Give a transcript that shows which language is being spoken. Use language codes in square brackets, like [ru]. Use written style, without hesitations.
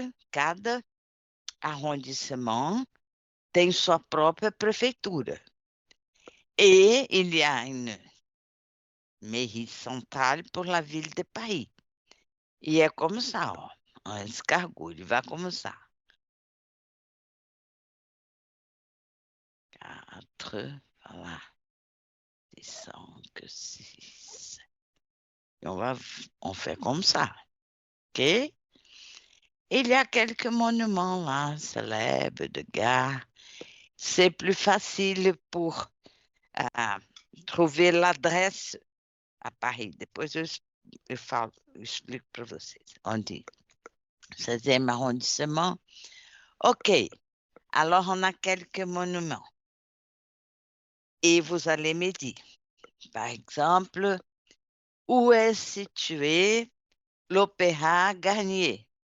[pt] Cada arrondissement tem sua própria prefeitura. [fr] Et il y a une mairie centrale pour la ville de Paris. E é comme ça, ó. Un escargot, il va comme ça. 4, voilà. 5, 6. Et on fait comme ça. OK? Il y a quelques monuments là, célèbres, de gares. C'est plus facile pour trouver l'adresse à Paris. [pt] Depois eu explico para vocês. [fr] On dit 16e arrondissement. OK. Alors, on a quelques monuments. Et vous allez me dire, par exemple, où est situé l'Opéra Garnier?